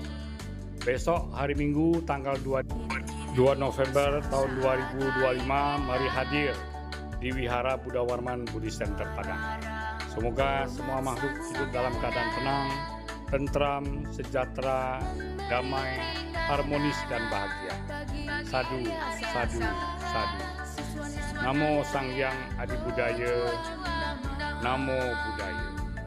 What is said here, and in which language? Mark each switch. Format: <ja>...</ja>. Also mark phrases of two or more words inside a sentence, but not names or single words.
<id>Besok hari Minggu tanggal 2 November tahun 2025, mari hadir di Wihara Buddha Warman Buddhist Center Padang. Semoga semua makhluk hidup dalam keadaan tenang, tentram, sejahtera, damai, harmonis, dan bahagia.</id> <pi>Sadu, sadu, sadu. Namo Sang Hyang Adi Budaya, Namo Buddhaya.</pi>